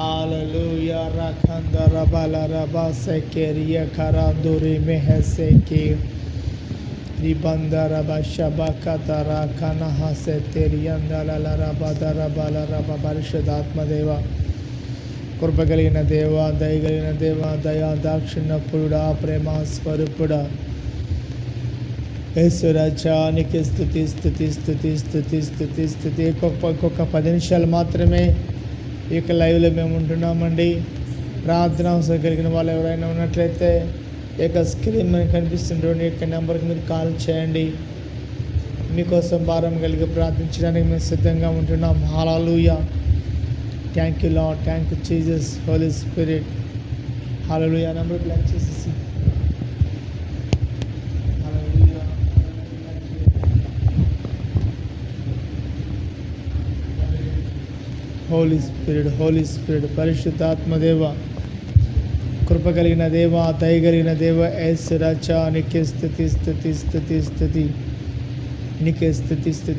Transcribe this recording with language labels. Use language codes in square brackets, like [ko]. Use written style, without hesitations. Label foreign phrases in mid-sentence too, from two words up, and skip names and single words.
[en] Hallelujah. Rakandara balaraba sekeria karanduri meheseki. Ribandara bashabakatara kanaha seteriandala larabadara balaraba [te] పరిశుద్ధాత్మ దేవ, కృప కలిగిన దేవ, దయగలిగిన దేవ, దయా దాక్షిణ్యపురుడా, ప్రేమ స్వరూపుడా, యేసురాజానికి స్తుతి స్తుతి స్తుతి స్తుతి స్తుతి స్తుతి. ఇంకొక 10 నిమిషాలు మాత్రమే ఈ యొక్క లైవ్లో మేము ఉంటున్నామండి. ప్రార్థన అవసరం కలిగిన వాళ్ళు ఎవరైనా ఉన్నట్లయితే ఈ యొక్క స్క్రీన్ మనకు కనిపిస్తుంటుంది, ఈ యొక్క నెంబర్కి మీరు కాల్ చేయండి. మీకోసం భారం కలిగి ప్రార్థించడానికి మేము సిద్ధంగా ఉంటున్నాం. హల్లెలూయా. [en] Thank you Lord, thank you Jesus, Holy Spirit. [te] హల్లెలూయా. [en] number block [te] చేసేసి [en] Holy Spirit, Holy Spirit, [te] పరిశుద్ధాత్మ దేవ, కృప కలిగిన దేవ, దయ కలిగిన దేవ, యేసు రాజా నీకే స్తుతి స్తుతి స్తుతి స్తుతి, నీకే స్తుతి స్తుతి.